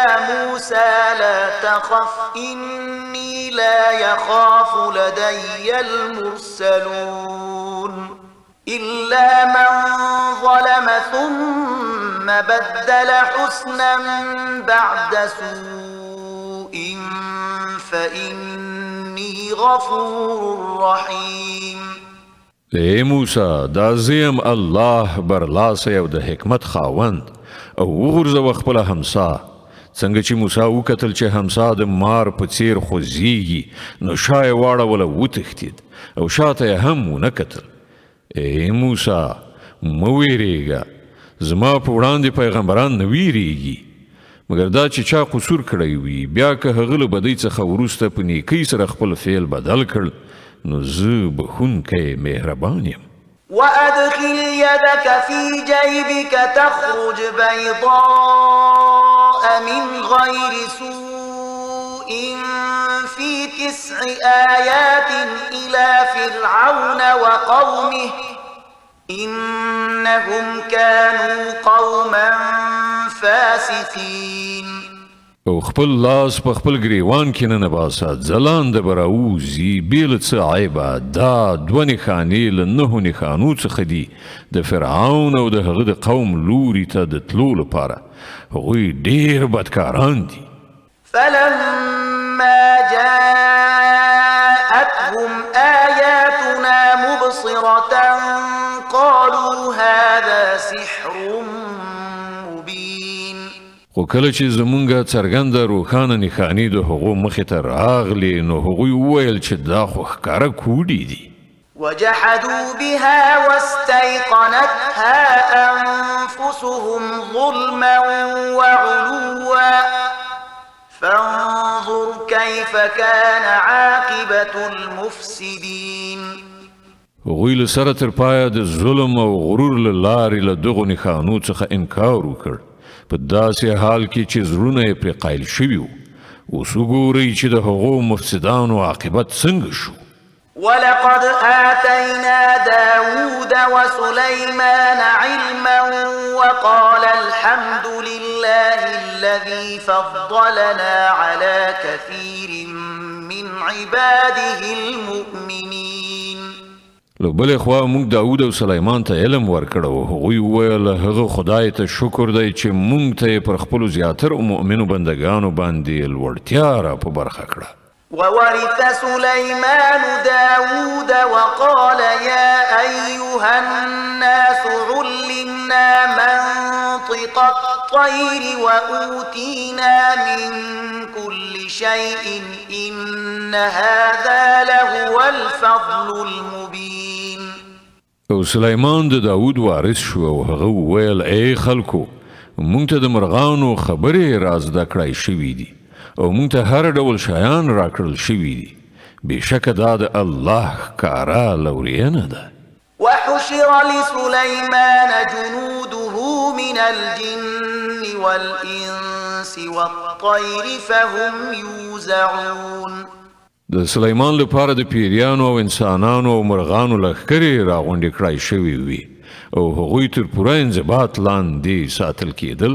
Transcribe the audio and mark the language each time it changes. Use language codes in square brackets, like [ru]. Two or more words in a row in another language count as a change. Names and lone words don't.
[ar] موسى لا تخف إني لا يخاف لدي المرسلون إلا من ظلم ثم بدل حسنا بعد سوء فإني غفور رحيم [ps] ای موسی دا زیم الله برلاسی او د حکمت خاوند او وغورځوه خپله همسا څنګه چې موسی وکتل چې همسا د مار په څیر خوځېږي نو شا یې واړوله وتښتېد او شاته یې هم ونه کتل ای موسی مه ویرېږه زما په وړاندې پیغمبران نه ویرېږي مګر دا چې چا قصور کړی وي بیا که هغه له بدۍ څخه وروسته په نیکۍ سره خپل فعل بدل کړ نو زه بخښونکی مهربان یم [ar] وأدخل يدك في جيبك تخرج بيضاء من غير سوء في 9 آيات إلى فرعون وقومه إنهم كانوا قوما فاسقين [ps] او خپل لاس په خپل ګریوان کې نه باسه ځلانده به راوځي بې له څه عیبه دا دوه نښانې له 9 نښانو څخه دي د فرعون او د هغه د قوم لوري ته د تلو لپاره هغوی ډېر بدکاران دي. [ar] فلما جاءتهم آياتنا مبصرة قالوا هذا سحر مبين. [ps] خو کله چې زمونږه څرګنده روښانه نښانې د هغو مخې ته راغلې نو هغوی وویل چې دا خو ښکاره کوډې دي. [ar] وجحدوا بها واستيقنتها أنفسهم ظلما وعلوا فانظر كيف كان عاقبة المفسدين. [ps] هغوی له سره تر پایه د ظلم او غرور له لارې له دغو نښانو څخه انکار وکړ په داسې حال کې چې زړونه یې پرې قایل شوي وو. اوس وګورئ چې د هغو مفسدانو عاقبت څنګه شو. [ar] ولقد آتينا داود وسليمان علما وقال الحمد لله الذي فضلنا على كثير من عباده المؤمنين. [ps] له بلې خوا موږ داود او سلیمان ته علم ورکړ او هغوی وویل هغه خدای ته شکر دی چې موږ ته یې پر خپلو زیاترو مؤمنو بندګانو باندې لوړتیا را په برخه کړه. [ar] وورث سليمان داود وقال يا أيها الناس علمنا منطق الطير وأوتينا من كل شيء إن هذا لهو الفضل المبين. [ps] او سلیمان د داود وارث شو او هغه وویل ای خلکو موږ ته د مرغانو خبرې را زده کړای شوي دي او موږ ته هر ډول شیان راکړل شوي دي. بېشکه دا د الله ښکاره لورینه ده. [ar] وحشر لسليمان جنوده من الجن والإنس والطير فهم يوزعون. [ps] د سلیمان لپاره د پیریانو او انسانانو او مرغانو لښکرې راغونډې کړای شوي وي او هغوی تر پوره انضباط لاندې ساتل کېدل.